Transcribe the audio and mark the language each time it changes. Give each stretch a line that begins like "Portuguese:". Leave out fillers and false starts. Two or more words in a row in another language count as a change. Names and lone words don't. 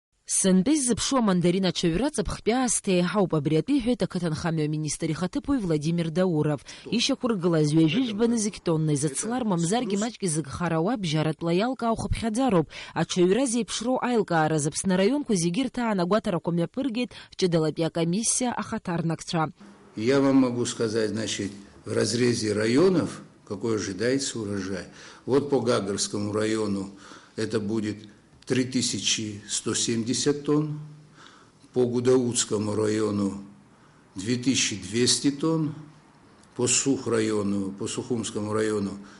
Abkhazian: Сандыз зыԥшуа мандарин аҽаҩра ҵыԥхтәи аасҭа еиҳауп, абри атәы иҳәеит ақыҭанхамҩа аминистр ихаҭыԥуаҩ Владимир Дауров. Ишьақәыргылаз ҩажәижәбаны зегь тонна изыцлар мамзаргьы маҷк изыгхарауа бжьаратәла иалкаау хыԥхьаӡароуп. Аҽаҩра зеиԥшроу аилкааразы Аԥсны араионқәа зегьы рҭаан агәаҭарақәа мҩаԥыргеит ҷыдалатәи акомиссиа ахаҭарнакцәа.
Russian: Я вам могу сказать, значит, в разрезе районов какой ожидается урожай. Вот по Гагарскому району это будет 3170 тонн, по Гудаутскому району 2200 тонн, по Сухумскому району